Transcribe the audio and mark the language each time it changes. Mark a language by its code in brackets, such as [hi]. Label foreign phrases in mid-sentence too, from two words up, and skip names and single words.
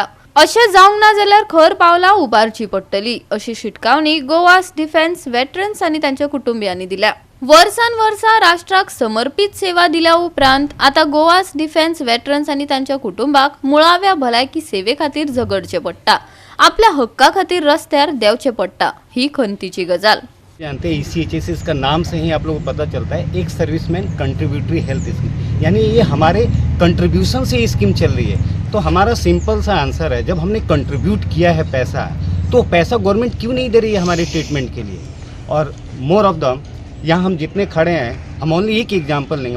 [kok] अशें जावंक ना जाल्यार खर पावलां उबारची पडटली अशी शिटकावणी गोवास डिफेन्स वेटरन्स आनी तांच्या कुटुंबियांनी दिल्या। वर्सान वर्सा राष्ट्राक समर्पित सेवा दिल्या उपरांत आता गोवास डिफेन्स वेटरन्स आनी तांच्या कुटुंबाक मुळाव्या भलायकी सेवे खातीर झगडचें पडटा। आपल्या हक्का खातीर रस्त्यार देवचें पडटा ही खंतीची गजाल। [hi] जानते हैं ECHS का नाम से ही आप लोगों को पता चलता है, एक [en] Servicemen Contributory Health Scheme, [hi] यानी ये हमारे कंट्रीब्यूशन से ये स्कीम चल रही है। तो हमारा सिंपल सा आंसर है, जब हमने कंट्रीब्यूट किया है पैसा, तो पैसा गवर्नमेंट क्यों नहीं दे रही है हमारे ट्रीटमेंट के लिए। और [en] more of the [hi] यहाँ हम जितने खड़े हैं, हम ओनली एक एग्जाम्पल लेंगे।